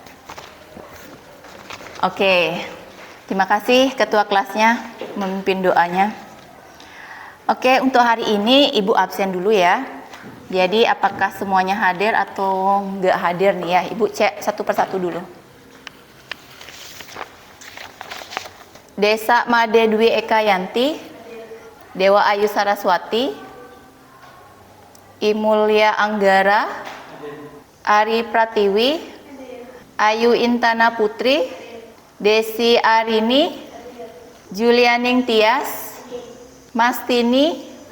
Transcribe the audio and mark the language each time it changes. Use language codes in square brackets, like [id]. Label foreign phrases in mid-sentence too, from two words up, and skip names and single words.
[id] Oke. Terima kasih ketua kelasnya memimpin doanya. Oke, untuk hari ini Ibu absen dulu ya. Jadi apakah semuanya hadir atau enggak hadir nih ya? Ibu cek satu persatu dulu. Desa Made Dwi Ekayanti, Dewa Ayu Saraswati, Imulya Anggara, Ari Pratiwi, Ayu Intana Putri, Desi Arini, Julianing Tias, Mastini,